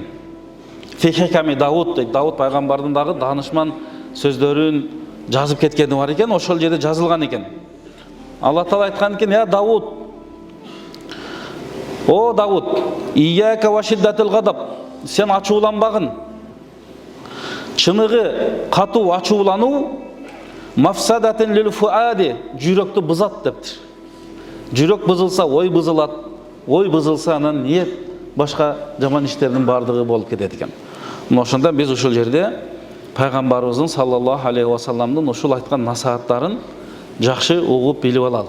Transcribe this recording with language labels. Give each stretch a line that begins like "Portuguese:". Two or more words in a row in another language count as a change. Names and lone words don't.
Kazakh: Фихиками Дауд дейді. Дауд пайғамбардың дағы данышман сөздерін жазып кеткені бар екен, ошол жерде жазылған екен. Алла Тағала айтқан екен:
Arabic: "يا داود، يا داود، إياك وشدة الغضب,
Kyrgyz: сен ачууланбагын. Чыныгы катуу ачуулануу
Arabic: مفسدة للفؤاد,
Kyrgyz: жүрөктү бузат" дептир. Жүрөк бузылса, ой бузулат, ой бузылса, анан ниет башка жаман иштердин бардыгы болуп кетет экен. Ошондон биз ушул жерде пайгамбарыбыздын
Arabic: صلى الله عليه وسلم
Kyrgyz: ушул айткан насааттарын жакшы угуп билип алалы.